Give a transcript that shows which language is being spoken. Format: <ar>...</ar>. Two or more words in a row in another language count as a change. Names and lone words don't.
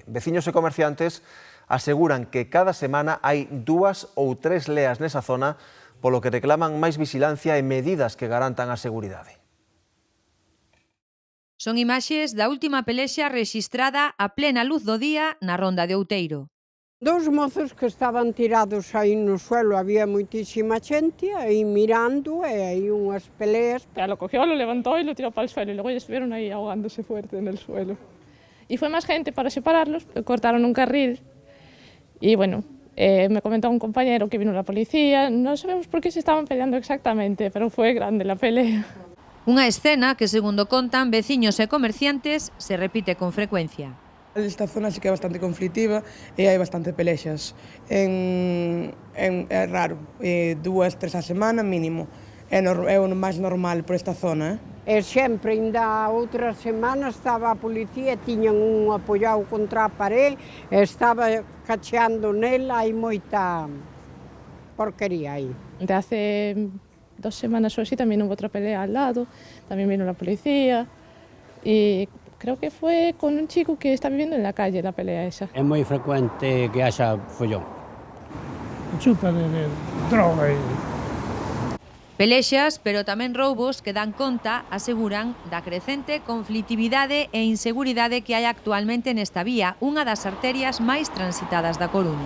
<gl>Veciños e comerciantes aseguran que cada semana hai 2 ou 3 leas nesa zona, polo que reclaman máis vixilancia e medidas que garantan a seguridade. Son imaxes da última pelexa rexistrada a plena luz do día na Ronda de Outeiro. Dous mozos que estaban tirados aí no suelo, había moitísima xente aí mirando e aí unhas peleas.</gl> <es>Lo cogió, lo levantó y lo tiró para el suelo y luego ya estuvieron ahí ahogándose fuerte en el suelo. Y fue más gente para separarlos, cortaron un carril y bueno, me comentó un compañero que vino la policía, no sabemos por qué se estaban peleando exactamente, pero fue grande la pelea.</es> <gl>Unha escena que, segundo contan veciños e comerciantes, se repite con frecuencia. Esta zona sí que é bastante conflitiva e hai bastante pelexas. É raro, 2, 3 a semana mínimo. É o máis normal por esta zona. E sempre, ainda outra semana, estaba a policía, tiñan un apoiado contra a parede, estaba cacheando nela, hai moita porquería aí.</gl> <es>De hace 2 semanas o así también hubo otra pelea al lado, también vino la policía y creo que fue con un chico que está viviendo en la calle la pelea esa.</es> <gl>É moi frecuente que haxa follón. Chupa de droga e... Pelexas, pero tamén roubos que dan conta, aseguran, da crecente conflitividade e inseguridade que hai actualmente nesta vía, unha das arterias máis transitadas da Coruña.</gl>